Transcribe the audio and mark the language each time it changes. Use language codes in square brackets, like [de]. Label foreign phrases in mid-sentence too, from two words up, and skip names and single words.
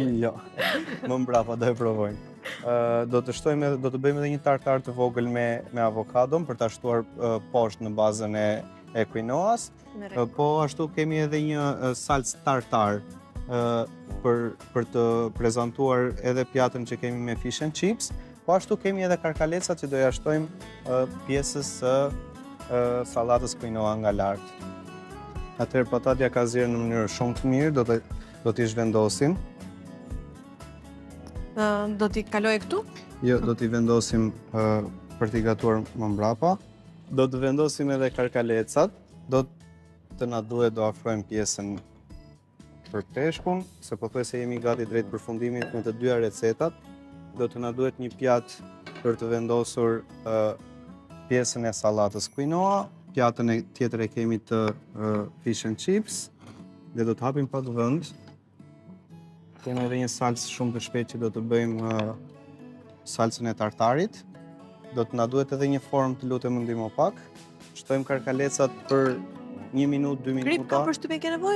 [sq] Jo, më mbrapa do e provojmë. Do të bëjmë edhe një tartar të vogël me avokadon për ta shtuar poshtë në bazën e quinoas. Po ashtu kemi edhe një salcë tartar për të prezantuar edhe pjatën që kemi me [en] fish and chips. [sq] Po ashtu kemi edhe karkalecat që do ja shtojmë pjesës së sallatës quinoa nga lart. Atëherë patatja ka zirë në mënyrë shumë të mirë, do t'i zhvendosim. Do t'i kaloj këtu? Jo, do t'i vendosim për t'i gatuar më mbrapa. Do të vendosim edhe karkalecat. Do të na duhet do afrojmë pjesën për peshkun, se pothuajse jemi gati drejt përfundimit me të dyja recetat. Do të na duhet një pjatë për të vendosur pjesën e sallatës quinoa. Pjatën tjetër e kemi të [en] fish and chips [sq] dhe do të hapim pak vend. Kemi edhe një salcë shumë të shpejtë që do të bëjmë salcën e tartarit. do të na duhet edhe një formë, të lutem më ndihmo pak. Shtojmë karkalecat për 1 minutë, 2 minuta. Krip ka përshtypjen ke nevojë?